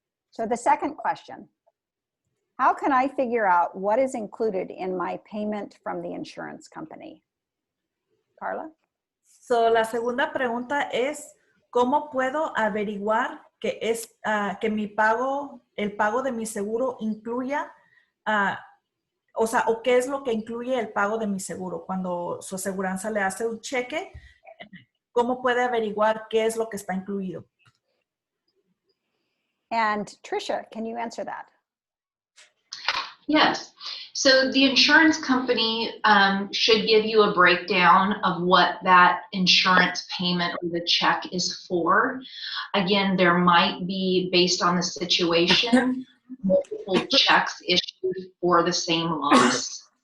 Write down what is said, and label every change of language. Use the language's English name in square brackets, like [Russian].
[English] So the second question, how can I figure out what is included in my payment from the insurance company? Carla? [Spanish] So, la segunda pregunta es, ¿cómo puedo averiguar que el pago de mi seguro incluya, o qué es lo que incluye el pago de mi seguro? Cuando su aseguranza le hace un cheque, ¿cómo puede averiguar qué es lo que está incluido? [English] And Tricia, can you answer that? Yes. So the insurance company should give you a breakdown of what that insurance payment or the check is for. Again, there might be, based on the situation, multiple checks issued for the same loss.